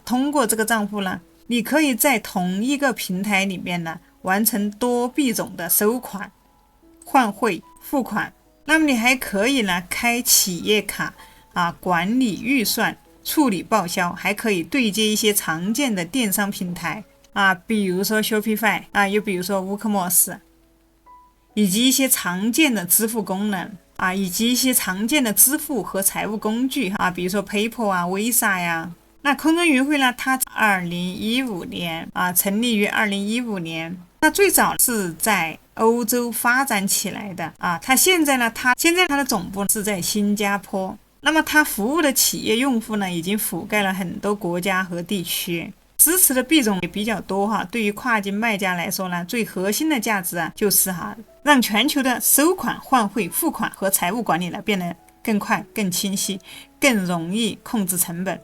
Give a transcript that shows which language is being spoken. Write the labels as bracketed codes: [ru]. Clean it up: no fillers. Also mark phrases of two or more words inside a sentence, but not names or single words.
[zh] 通過這個賬戶呢，你可以在同一個平台裡面呢，完成多幣種的收款、換匯、付款。那麼你還可以呢，開企業卡管理預算、處理報銷，還可以對接一些常見的電商平台比如說 Shopify 又比如說 WooCommerce，以及一些常見的支付功能以及一些常见的支付和財務工具比如說 PayPal Visa 呀。那空中雲匯呢，它2015年成立於2015年。那最早是在歐洲發展起來的它现在它的总部是在新加坡。那麼它服務的企業用戶呢，已經覆蓋了很多國家和地區。支持的幣種也比較多对於跨境賣家來說呢，最核心的價值就是讓全球的收款、換匯、付款和財務管理呢變得更快、更清晰、更容易控制成本。